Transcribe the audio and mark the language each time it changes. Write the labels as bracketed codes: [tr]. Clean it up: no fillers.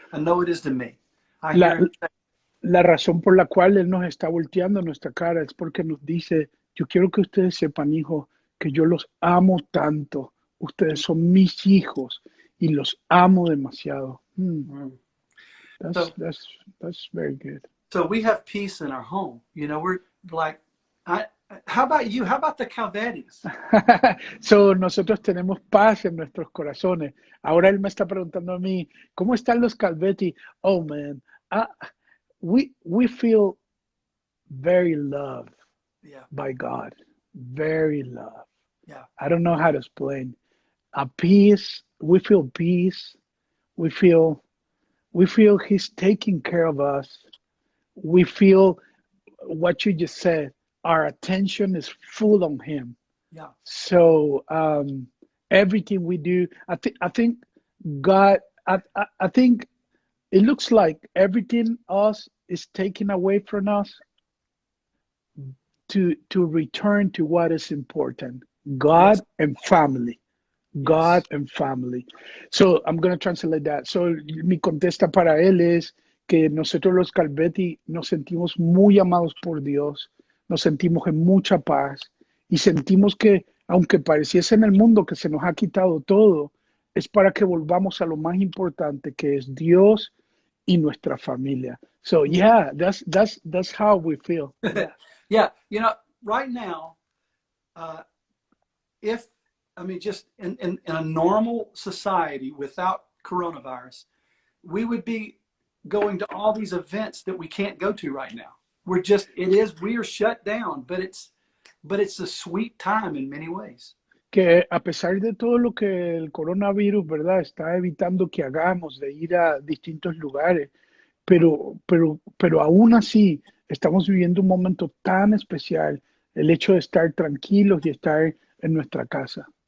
[en] I know it is to me. [es] La razón por la cual Él nos está volteando nuestra cara es porque nos dice, yo quiero que ustedes sepan, hijos, que yo los amo tanto. Ustedes son mis hijos y los amo demasiado. [en] That's very good. So we have peace in our home. You know, we're like, How about you? How about the Calvetis? So, [es] nosotros tenemos paz en nuestros corazones. Ahora él me está preguntando a mí, ¿cómo están los Calveti? [en] Oh, man, uh, we feel very loved Yeah, by God. Very loved. yeah, I don't know how to explain. A peace. We feel peace. We feel He's taking care of us. We feel what you just said. Our attention is full on Him. yeah. So everything we do, I think God. I think it looks like everything else is taken away from us to return to what is important: God Yes, and family. God yes. and family. So I'm going to translate that. So [es] mi contesta para él es que nosotros los Calveti nos sentimos muy amados por Dios, nos sentimos en mucha paz y sentimos que aunque pareciese en el mundo que se nos ha quitado todo, es para que volvamos a lo más importante que es Dios y nuestra familia. [en] So yeah, that's how we feel. Yeah. Yeah, you know, right now, uh, if I mean, just in a normal society without coronavirus, we would be going to all these events that we can't go to right now. We are shut down, but it's a sweet time in many ways. [es] Que a pesar de todo lo que el coronavirus, ¿verdad?, está evitando que hagamos, de ir a distintos lugares, pero aún así estamos viviendo un momento tan especial, el hecho de estar tranquilos y estar en nuestra casa.